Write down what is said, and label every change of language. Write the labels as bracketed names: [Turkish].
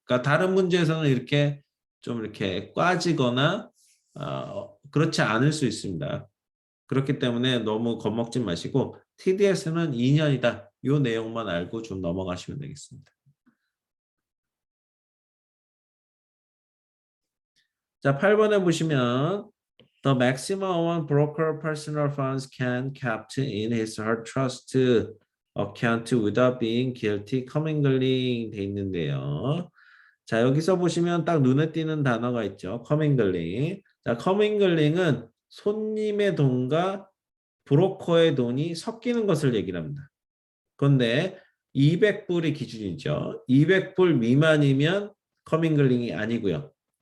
[Korean] 그러니까 다른 문제에서는 이렇게 좀 이렇게 꽈지거나 그렇지 않을 수 있습니다. 그렇기 때문에 너무 겁먹지 마시고 TDS는 2년이다. 요 내용만 알고 좀 넘어가시면 되겠습니다. 자, 8번에 보시면 [English] The maximum amount broker personal funds can kept in his or her trust account without being guilty commingling [Korean] 돼 있는데요. 자, 여기서 보시면 딱 눈에 띄는 단어가 있죠. commingling. 자, commingling은 손님의 돈과 브로커의 돈이 섞이는 것을 얘기를 합니다. 그런데 200불이 기준이죠. 200불 미만이면 커밍글링이 아니고요.